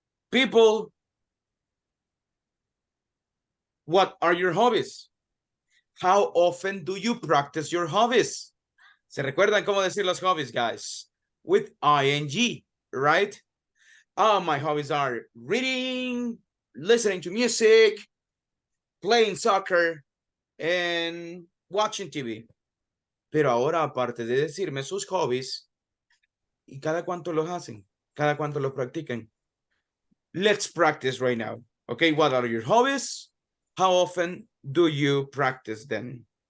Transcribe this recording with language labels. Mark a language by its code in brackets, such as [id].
[en] People, what are your hobbies? How often do you practice your hobbies? [es] ¿Se recuerdan cómo decir los hobbies, guys? [en] With ing, right? My hobbies are reading, listening to music, playing soccer, and watching TV. [es] Pero ahora, aparte de decirme sus hobbies, ¿y cada cuánto los hacen? ¿Cada cuánto los practican? [en] Let's practice right now. Okay, what are your hobbies? How often do you practice them?